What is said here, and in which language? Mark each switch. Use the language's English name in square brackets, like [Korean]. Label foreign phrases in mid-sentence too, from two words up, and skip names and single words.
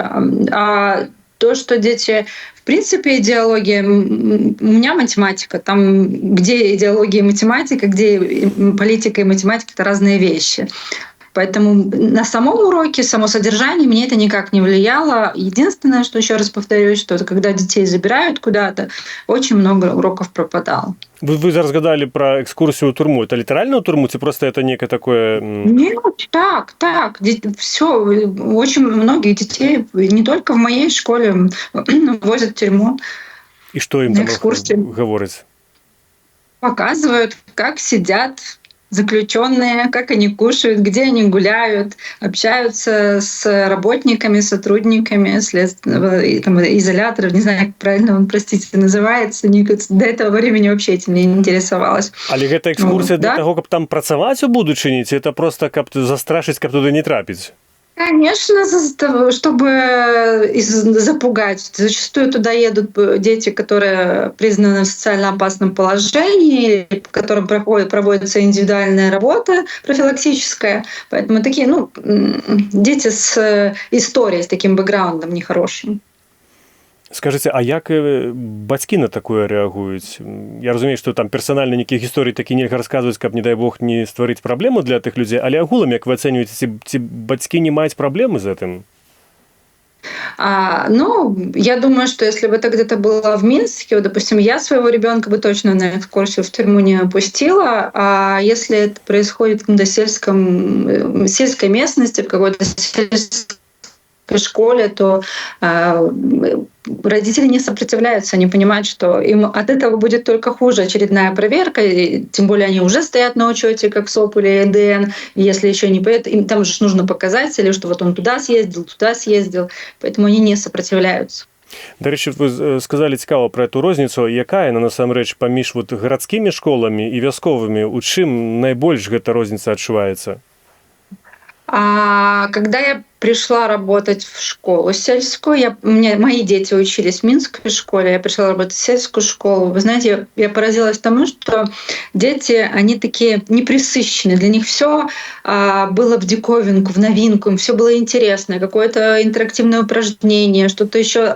[Russian] А то, что дети, в принципе, идеология, у меня математика, там, где идеология и математика, где политика и математика — это разные вещи. Поэтому на самом уроке, само содержание мне это никак не влияло. Единственное, что еще раз повторюсь, что когда детей забирают куда-то, очень много уроков пропадало. Вы разгадали про экскурсию в турму. Это литерально в турму, ці просто это некое такое... Нет, так. Все, очень многих детей, не только в моей школе, возят в тюрьму. И что им там говорят? Показывают, как сидят заключенные, как они кушают, где они гуляют, общаются с работниками, сотрудниками следственного изоляторов, не знаю, как правильно он, простите, называется. До этого времени вообще этим не интересовалась. [Belarusian] Але гэта экскурсія для того, каб там працаваць у будучыні, ці [Russian] это просто [Belarusian] каб застрашыць, каб туды не трапіць? [Russian] Конечно, чтобы запугать. Зачастую туда едут дети, которые признаны в социально опасном положении, по которым проводится индивидуальная работа профилактическая. Поэтому такие, дети с историей, с таким бэкграундом нехорошим. [Belarusian] Скажыце, а як бацькі на такое рэагуюць? Я разумею, што там персанальна нейкіх гісторый такі нельга расказваць, каб, не дай Бог, не стварыць праблему для тых людзей, але агулам, як вы ацэньваеце, ці бацькі не маюць праблемы з гэтым? [Russian] Я думаю, что если бы это где-то было в Минске, вот, допустим, я своего ребенка бы точно на экскурсию в тюрьму не опустила, а если это происходит в каком-то сельской местности, в какой-то сельской школе, то родители не сопротивляются, они понимают, что им от этого будет только хуже. Очередная проверка, и тем более они уже стоят на учете, как СОП или ЕДН, если еще не поедут, им там же нужно показатели, что вот он туда съездил, поэтому они не сопротивляются. [Ukrainian] До речі, ви сказали цікаво [Belarusian] про эту розніцу, яка яна насамрэч паміж гарадскімі школамі і вясковымі, у чым найбольш гэта розніца адчуваецца? [Russian] Когда я пришла работать в школу сельскую, мои дети учились в Минской школе, я пришла работать в сельскую школу. Вы знаете, я поразилась тому, что дети, они такие непресыщенные. Для них все было в диковинку, в новинку, им все было интересно, какое-то интерактивное упражнение, что-то еще.